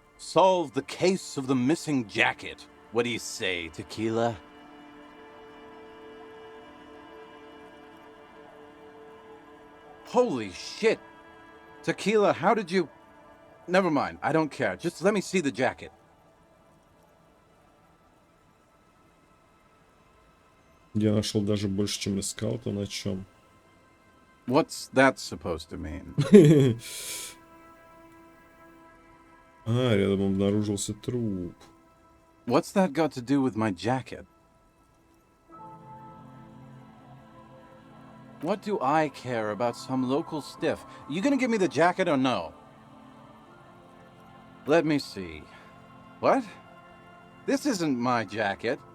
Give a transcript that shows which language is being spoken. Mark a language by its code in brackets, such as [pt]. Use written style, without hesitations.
[en] Solve the case of the missing jacket. What do you say, Tequila? Holy shit. Tequila, how did you... Never mind, I don't care. Just let me see the jacket. [ru] Я нашел даже больше, чем искал, то на чем. [en] What's that supposed to mean? [ru] Рядом обнаружился труп. [en] What's that got to do with my jacket? What do I care about some local stiff? You gonna give me the jacket or no? Let me see. What? This isn't my jacket.